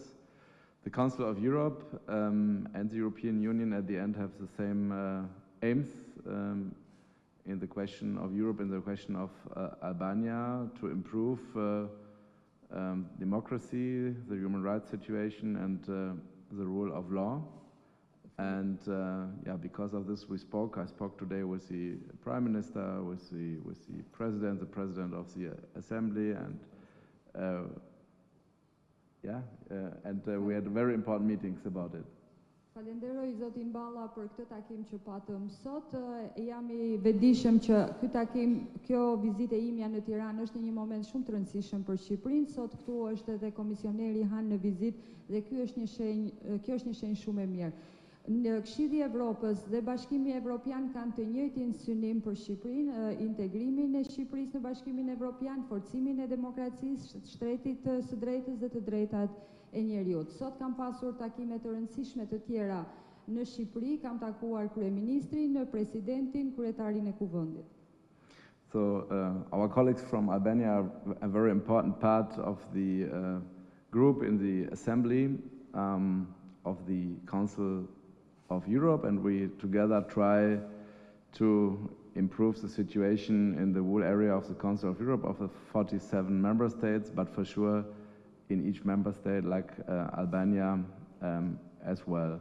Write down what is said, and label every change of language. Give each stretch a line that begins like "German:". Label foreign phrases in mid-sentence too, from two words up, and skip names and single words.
English: The Council of Europe and the European Union at the end have the same aims in the question of Europe, in the question of Albania, to improve democracy, the human rights situation, and the rule of law. And yeah, because of this, I spoke today with the Prime Minister, with the President of the Assembly, and we had very important meetings about it.
Albanian: Falenderoi zotin Balla për këtë takim që patëm sot. Jam i vetëdijshëm që kjo vizitë e imja në Tiranë është në një moment shumë të rëndësishëm për Shqipërinë. Sot këtu është edhe komisioneri Han në vizitë dhe kjo është një shenjë shumë e mirë. Në Këshilli i Evropës dhe Bashkimi Evropian kanë të njëjtin synim për Shqipërinë, integrimin e Shqipërisë në Bashkimin Evropian, forcimin e demokracisë, shtretit së drejtës dhe të drejtat e njeriut. Sot kam pasur takime të rëndësishme të tjera në Shqipëri, kam takuar kryeministrin, presidentin, kryetarin e kuvendit.
English: So our colleagues from Albania are a very important part of the group in the Assembly of the Council of Europe, and we together try to improve the situation in the whole area of the Council of Europe of the 47 member states, but for sure in each member state, like Albania as well.